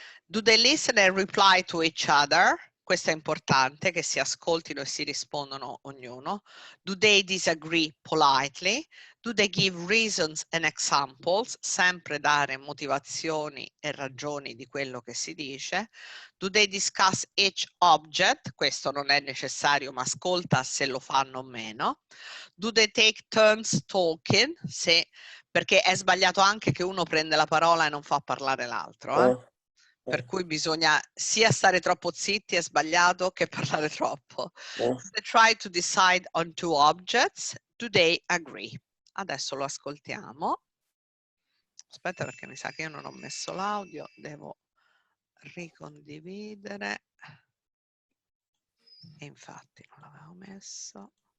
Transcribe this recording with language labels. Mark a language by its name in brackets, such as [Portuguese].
[English] Do they listen and reply to each other? [Italian] Questo è importante, che si ascoltino e si rispondono ognuno. [English] Do they disagree politely? Do they give reasons and examples? [Italian] Sempre dare motivazioni e ragioni di quello che si dice. [English] Do they discuss each object? [Italian] Questo non è necessario, ma ascolta se lo fanno o meno. [English] Do they take turns talking? [Italian] Sì, perché è sbagliato anche che uno prende la parola e non fa parlare l'altro. Per cui bisogna sia stare troppo zitti, è sbagliato, che parlare troppo. [English] Do they try to decide on two objects? Do they agree? [Italian] Adesso lo ascoltiamo. Aspetta, perché mi sa che io non ho messo l'audio, devo ricondividere. E infatti non l'avevo messo.